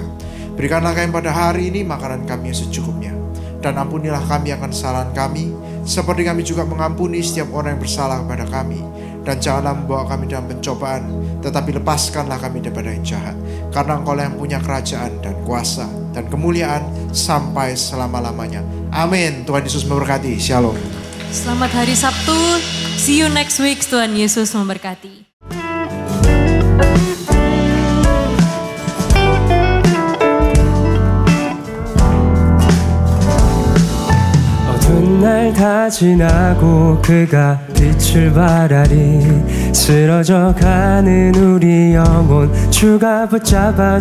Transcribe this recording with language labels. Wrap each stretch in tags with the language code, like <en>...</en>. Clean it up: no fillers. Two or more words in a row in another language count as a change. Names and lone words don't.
<id>Berikanlah kami pada hari ini makanan kami yang secukupnya, dan ampunilah kami akan kesalahan kami, seperti kami juga mengampuni setiap orang yang bersalah kepada kami. Dan janganlah membawa kami dalam pencobaan, tetapi lepaskanlah kami daripada yang jahat. Karena Engkau yang punya kerajaan dan kuasa dan kemuliaan sampai selama-lamanya. Amin. Tuhan Yesus memberkati. Shalom. Selamat hari Sabtu.</id> <en>See you next week.</en> <id>Tuhan Yesus memberkati.</id> <ko>날 다 지나고 그가 빛을 발하리 쓰러져 가는 우리 영혼 주가 붙잡아</ko>